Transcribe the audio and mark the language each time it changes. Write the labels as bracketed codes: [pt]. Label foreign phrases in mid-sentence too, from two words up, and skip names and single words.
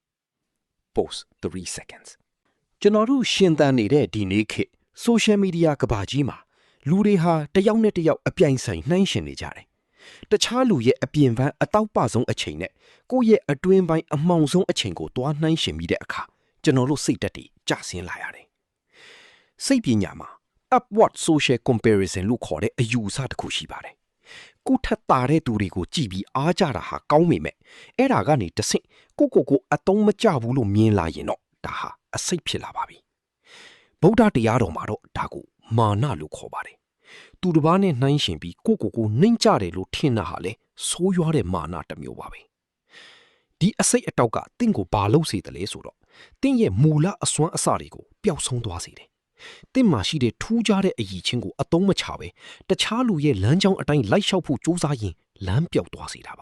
[en] Pause 3 seconds [my] ကျွန်တော်တို့ရှင်သန်နေတဲ့ဒီနေ့ခေတ် [en] social media [my] ကဘာကြီးမှာလူတွေဟာတယောက်နဲ့တယောက်အပြိုင်ဆိုင်နှိုင်းယှဉ်နေကြတယ်တခြားလူရဲ့အပြင်ပန်းအတောက်ပဆုံးအချိန်နဲ့ကိုယ့်ရဲ့အတွင်းပိုင်းအမှောင် ဆုံးအချိန်ကိုတွားနှိုင်းယှဉ်ပြီးတဲ့အခါကျွန်တော်တို့စိတ်ဓာတ်တွေကျဆင်းလာရတယ်စိတ်ပညာမှာ [en] upward social comparison [my] လို့ခေါ်တဲ့အယူအဆတစ်ခုရှိပါတယ်ကိုထက်တာတဲ့သူတွေကို ကြည့်ပြီးအားကြတာဟာကောင်းပေမဲ့အဲ့ဒါကနေတဆင့်ကိုအတုံးမကျဘူးလို့မြင်လာရင်တော့ဒါဟာအစိတ်ဖြစ်လာ ပါပြီဗုဒ္ဓတရားတော်မှာတော့ဒါကိုမာနလို့ခေါ်ပါတယ်သူတစ်ပါးနဲ့နှိုင်းယှဉ်ပြီးကိုနှိမ့်ကြတယ်လို့ထင်တာဟာလေဆိုးရွားတဲ့မာနတစ်မျိုးပါပဲဒီအစိတ်အတောက်ကတင့်ကိုဘာလို့စေတယ်လဲဆိုတော့တင့်ရဲ့မူလအစွမ်းအစတွေကိုပျောက်ဆုံးသွားစေတယ်တင့်မှာရှိတဲ့ထူးခြားတဲ့အရည်ချင်းကိုအသုံးမချပဲတခြားလူရဲ့လမ်းကြောင်းအတိုင်းလိုက်လျှောက်ဖို့ကြိုးစားရင်လမ်းပြောက်သွားစေတာပါ